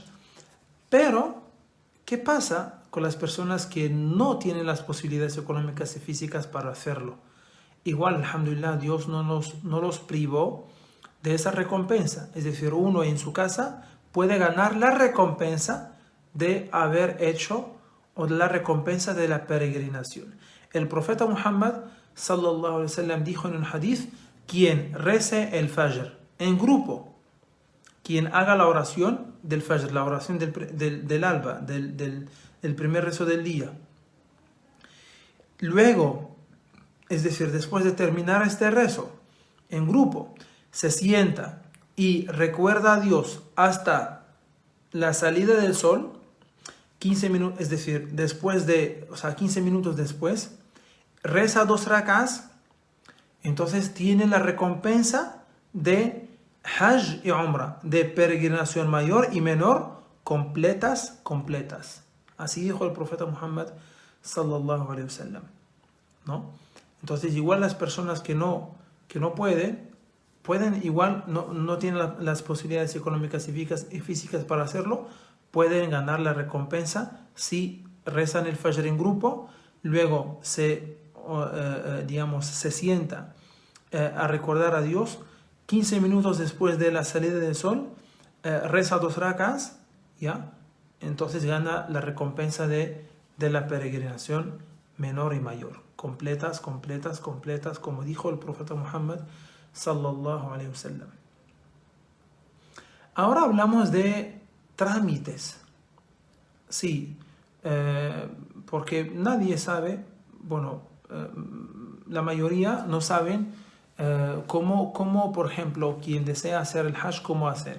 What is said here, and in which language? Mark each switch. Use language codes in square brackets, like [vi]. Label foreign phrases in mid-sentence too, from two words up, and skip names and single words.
[es] Pero, ¿qué pasa con las personas que no tienen las posibilidades económicas y físicas para hacerlo? Igual, alhamdulillah, Dios no los privó de esa recompensa. Es decir, uno en su casa puede ganar la recompensa de haber hecho, o la recompensa de la peregrinación. El profeta Muhammad [ar] صلى الله عليه وسلم [es] dijo en un hadith: quien rece el Fajr en grupo, quien haga la oración del Fajr, la oración del alba, del primer rezo del día, luego, es decir, después de terminar este rezo en grupo, se sienta y recuerda a Dios hasta la salida del sol, 15 minutos, es decir, 15 minutos después, reza 2 rak'as, entonces tiene la recompensa de Hajj y Umrah, de peregrinación mayor y menor, completas. Así dijo el profeta Muhammad [ar] صلى الله عليه وسلم, [es] ¿no? Entonces igual las personas que no pueden igual, no tienen las posibilidades económicas y físicas para hacerlo, pueden ganar la recompensa si rezan el Fajr en grupo, luego se sienta a recordar a Dios, 15 minutos después de la salida del sol, reza 2 rak'as, ¿ya? Entonces gana la recompensa de la peregrinación menor y mayor, completas, como dijo el profeta Muhammad [ar] صلى الله عليه وسلم. [es] Ahora hablamos de trámites. Sí, porque nadie sabe, la mayoría no saben cómo, por ejemplo, quien desea hacer el Hajj, cómo hacer.